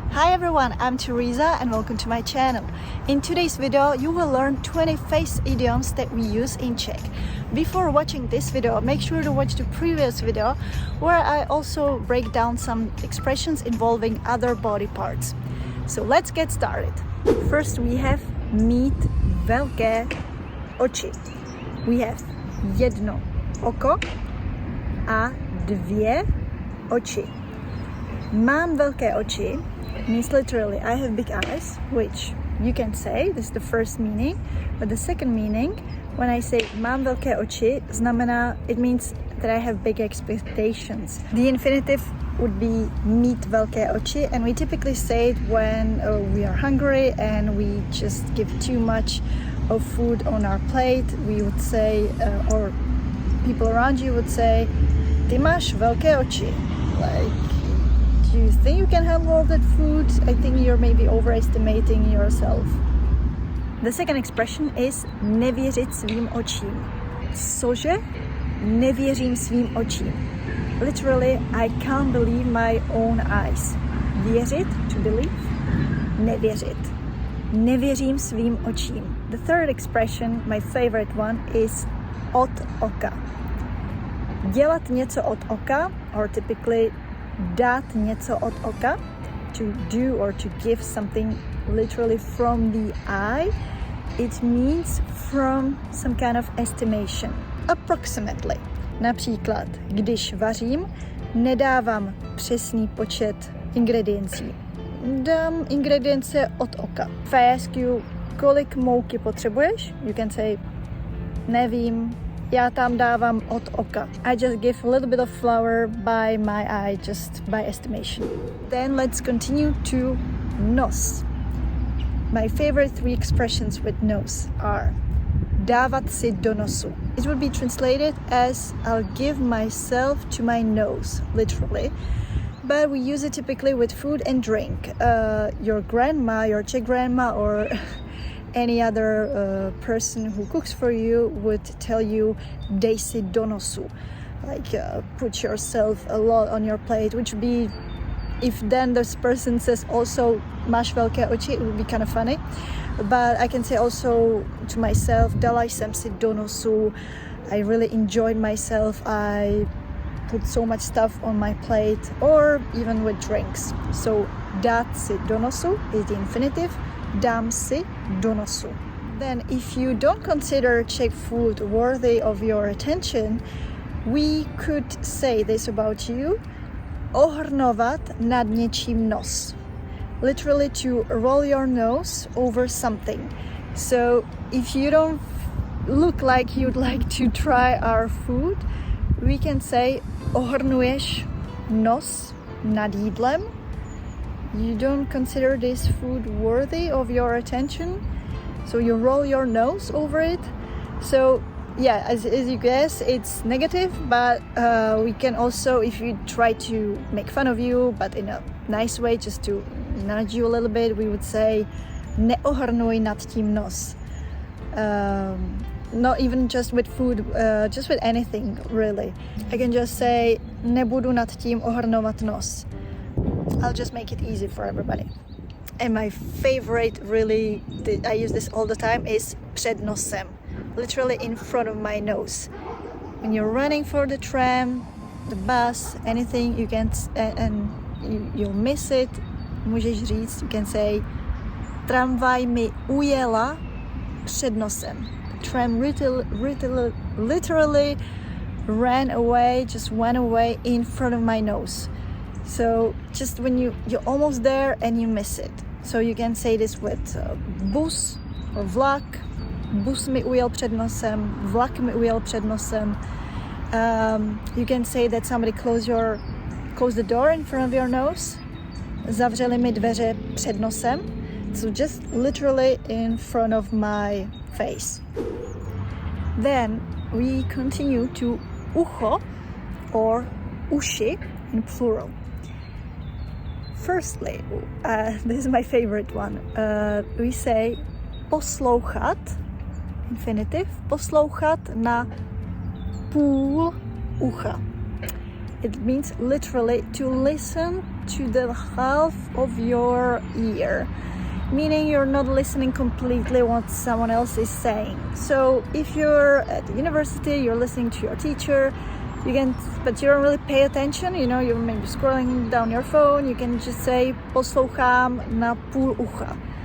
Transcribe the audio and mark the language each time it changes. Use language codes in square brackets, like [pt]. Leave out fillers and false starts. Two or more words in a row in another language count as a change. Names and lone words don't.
[en] Hi everyone, I'm Teresa and welcome to my channel. In today's video, you will learn 20 phrase idioms that we use in Czech. Before watching this video, make sure to watch the previous video where I also break down some expressions involving other body parts. So let's get started. First we have [cs] mít velké oči. [en] We have [cs] jedno oko a dvě oči. Mám velké oči [en] means literally I have big eyes, which you can say, this is the first meaning, but the second meaning, when I say [cs] mám velké oči, znamená, [en] it means that I have big expectations. The infinitive would be [cs] mít velké oči, [en] and we typically say it when we are hungry and we just give too much of food on our plate. We would say, or people around you would say, [cs] ty máš velké oči. [en] Like, do you think you can handle all that food? I think you're maybe overestimating yourself. The second expression is [cs] nevěřit svým očím. Cože? Nevěřím svým očím. [en] Literally, I can't believe my own eyes. Věřit, to believe. [cs] Nevěřit. Nevěřím svým očím. [en] The third expression, my favorite one, is [cs] od oka. Dělat něco od oka, [en] or typically [cs] dát něco od oka, [en] to do or to give something literally from the eye. It means from some kind of estimation. Approximately. [cs] Například, když vařím, nedávám přesný počet ingrediencí. Dám ingredience od oka. [en] If I ask you, [cs] kolik mouky potřebuješ, [en] you can say, [cs] nevím, já tam dávám od oka. [en] I just give a little bit of flour by my eye, just by estimation. Then let's continue to nos. My favorite three expressions with nos are [cs] dávat si do nosu. [en] It would be translated as I'll give myself to my nose, literally. But we use it typically with food and drink. Your grandma, your Czech grandma, or any other person who cooks for you would tell you [cs] dej si do nosu, [en] like put yourself a lot on your plate, which would be, if then this person says also [cs] máš velké oči, [en] it would be kind of funny. But I can say also to myself, [cs] dala jsem si do nosu, [en] I really enjoyed myself, I put so much stuff on my plate, or even with drinks. So [cs] dát si do nosu [en] is the infinitive. [cs] Dám si do nosu. [en] Then if you don't consider Czech food worthy of your attention, we could say this about you: [cs] ohrnovat nad něčím nos. [en] Literally to roll your nose over something. So if you don't look like you'd like to try our food, we can say [cs] ohrnuješ nos nad jídlem. [en] You don't consider this food worthy of your attention, so you roll your nose over it. So yeah, as you guess, it's negative, but we can also, if you try to make fun of you, but in a nice way, just to nudge you a little bit, we would say [cs] neohrnuj nad tím nos. [en] Not even just with food, just with anything, really. I can just say [cs] nebudu nad tím ohrnovat nos. [en] I'll just make it easy for everybody. And my favorite, really, I use this all the time, is [cs] před nosem. [en] Literally in front of my nose. When you're running for the tram, the bus, anything, you can, and you'll miss it, [cs] můžeš říct, [en] you can say, [cs] tramvaj mi ujela před nosem. [en] The tram literally ran away, just went away in front of my nose. So just when you're almost there and you miss it. So you can say this with bus or vlak. [cs] Bus mi ujel před nosem, vlak mi ujel před nosem. [en] You can say that somebody close the door in front of your nose. [cs] Zavřeli mi dveře před nosem. [en] So just literally in front of my face. Then we continue to ucho or uši in plural. Firstly, this is my favorite one. We say poslouchat, infinitive, [cs] poslouchat na půl ucha. [en] It means literally to listen to the half of your ear, meaning you're not listening completely what someone else is saying. So if you're at the university, you're listening to your teacher, but you don't really pay attention, you're maybe scrolling down your phone, you can just say [cs] poslouchám na půl ucha.